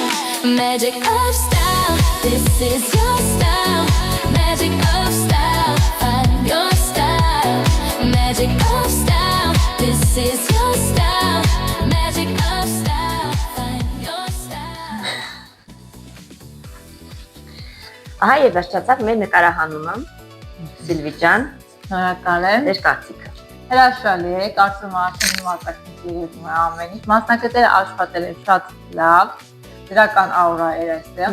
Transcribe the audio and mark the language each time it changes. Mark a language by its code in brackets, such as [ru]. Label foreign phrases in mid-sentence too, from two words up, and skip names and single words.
[en] Magic of style, this is your style. Magic of style, find your style. Magic of style, this is your style. Magic of style, find your style. [hy] Ահա եւ վերջացավ մեր նկարահանումը։ Սիլվի ջան, Շնորհակալ եմ։ ձեր կարծիքը։ Հրաշալի է, կարծում եմ արդեն մասնակիցների երևում է ամեն ինչ։ Մասնակիցները աշխատել են շատ լավ, դրական աուրա էր այստեղ։